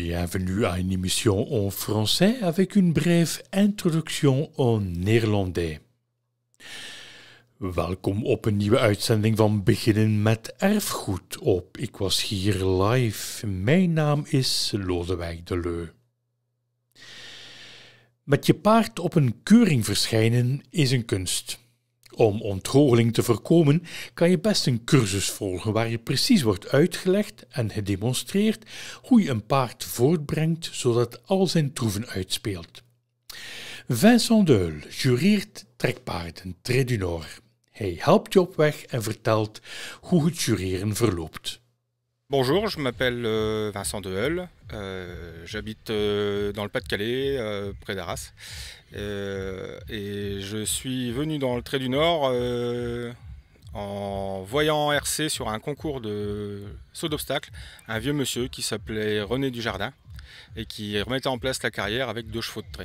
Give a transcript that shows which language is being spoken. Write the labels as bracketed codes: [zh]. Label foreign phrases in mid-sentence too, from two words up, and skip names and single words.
[fr] Bienvenue à une émission en français avec une brève introduction en néerlandais. [nl] Welkom op een nieuwe uitzending van Beginnen met Erfgoed op Ik Was Hier Live. Mijn naam is Lodewijk de Leu. Met je paard op een keuring verschijnen is een kunst. Om ontroogeling te voorkomen kan je best een cursus volgen waar je precies wordt uitgelegd en gedemonstreerd hoe je een paard voortbrengt zodat al zijn troeven uitspeelt. Vincent Deul jureert trekpaarden Trait du Nord. Hij helpt je op weg en vertelt hoe het jureren verloopt. [fr] Bonjour, je m'appelle Vincent Deul, j'habite dans le Pas-de-Calais, près d'Arras. Et je suis venu dans le Trait du Nord en voyant RC sur un concours de saut d'obstacle, un vieux monsieur qui s'appelait René Dujardin et qui remettait en place la carrière avec 2 chevaux de trait.